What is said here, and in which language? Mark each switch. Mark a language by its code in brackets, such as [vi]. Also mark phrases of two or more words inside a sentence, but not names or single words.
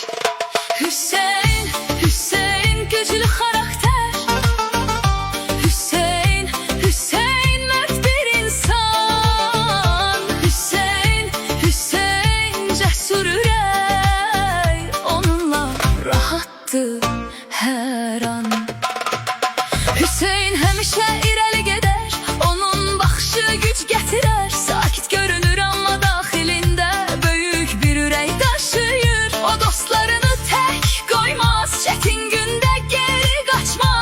[tr] Hüseyin, Hüseyin güçlü karakter. Hüseyin, Hüseyin mert bir insan. Hüseyin, Hüseyin cesur ürey. Onunla rahattı her an. [az] Hüseyin həmişə irəli gedər, onun baxışı güc gətirər. Sakit görünür amma daxilində böyük bir ürək daşıyır. O dostlarını tək qoymaz, çətin gündə geri qaçmaz.